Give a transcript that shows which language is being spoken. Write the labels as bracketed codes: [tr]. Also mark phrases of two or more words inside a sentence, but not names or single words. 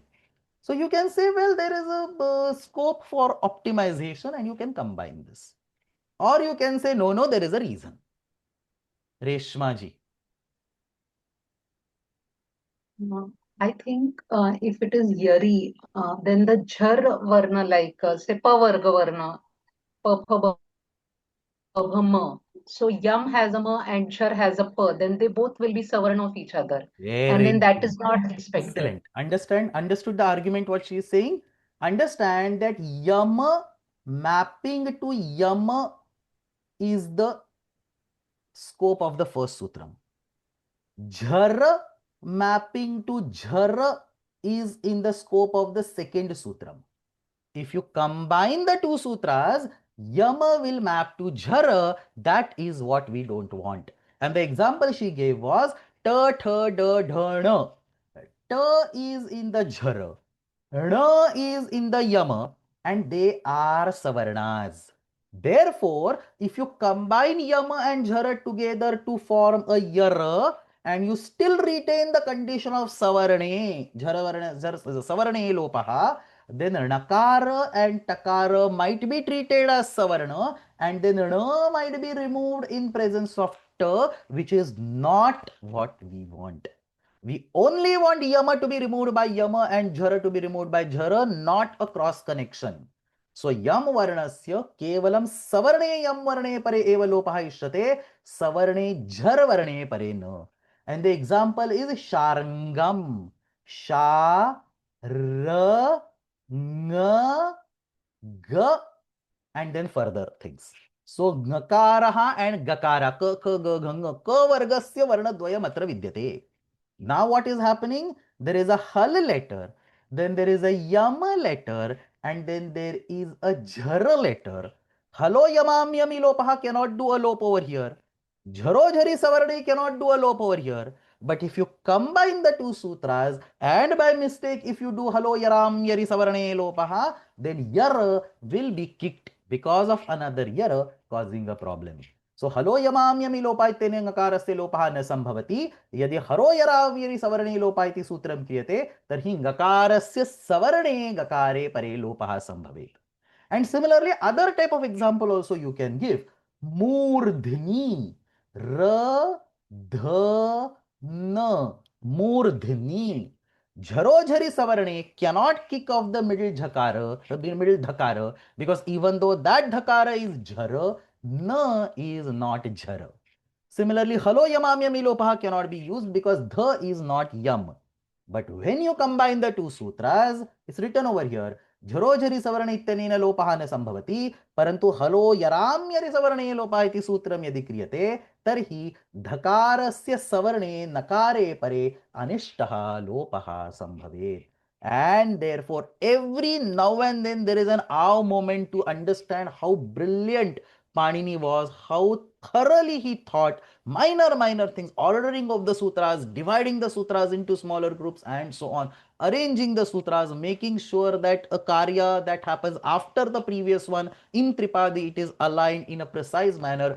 [en] So you can say, well, there is a scope for optimization and you can combine this. Or you can say, no, there is a reason. Reshma ji. I think if it is yari, then the [sa] झर् वर्ण [en] like say [sa] प वर्ग वर्ण, प फ ब म. [en] So yam has a ma and jhar has a pa. Then they both will be savarna of each other. And then that is not expected. Excellent. Understood the argument what she is saying? Understand that yama mapping to yama is the scope of the first sutram. Jhara mapping to jhara is in the scope of the second sutram. If you combine the two sutras, Yama will map to jhara. That is what we don't want. And the example she gave was [sa] त, थ, द, ध, न. [en] Ta is in the jhara. Na is in the yama, and they are savarnas. Therefore, if you combine yama and jhara together to form a yara, and you still retain the condition of [sa] सवर्णे, सवर्णे लोपः, [en] then nakara and takara might be treated as savarna, and then na might be removed in presence of ta, which is not what we want. We only want yama to be removed by yama and jhara to be removed by jhara, not a cross connection. [sa] So यम् वर्णस्य केवलं सवर्णे यम् वर्णे परे एव लोपः इष्यते, सवर्णे झर् वर्णे परे न. [en] And the example is sharangam. [sa] श, र, ङ, ग, [en] and then further things. [sa] So ngakaraha and gakara, क, क, ग, ग, ङ, क वर्गस्य वर्ण द्वयम् अत्र विद्यते. [en] Now what is happening? There is a hal letter, then there is a yama letter, and then there is a jhara letter. [sa] हलो यमां यमि लोपः [en] cannot do a lop over here. [sa] झरो झरि सवर्णे [en] cannot do a lop over here. But if you combine the two sutras and by mistake if you do [sa] हलो यरां यरि सवर्णे लोपः, [en] then yara will be kicked because of another yara causing a problem. [sa] So हलो यमां यमि लोप इत्यनेन ngकारस्य लोपः न संभवति. यदि हरो यराव्यरि सवर्णे लोपः इति सूत्रं क्रियते तर्हि ngकारस्य सवर्णे गकारे परे लोपः संभवेत्. [en] And similarly, other type of example also you can give. [sa] मूर्ध्नि, र, ध, न, मूर्ध्नि. झरो झरि सवर्णे [en] cannot kick off the middle dhakara, because even though that dhakara is jhara, na is not jhara. Similarly, [sa] हलो यमां यमि लोपः [en] cannot be used because dha is not yam. But when you combine the two sutras, it's written over here, [sa] झरो झरि सवर्ण इत्यनेन लोपः न संभवति, परंतु हलो यराम्यरि सवर्णे लोपः इति सूत्रं यदि क्रियते तर्हि धकारस्य सवर्णे नकारे परे अनिष्टः लोपः संभवेत्. [en] And therefore, every now and then there is an awe moment to understand how brilliant Panini was, how thoroughly he thought minor things, ordering of the sutras, dividing the sutras into smaller groups, and so on, arranging the sutras, making sure that a karya that happens after the previous one in Tripadi, it is aligned in a precise manner.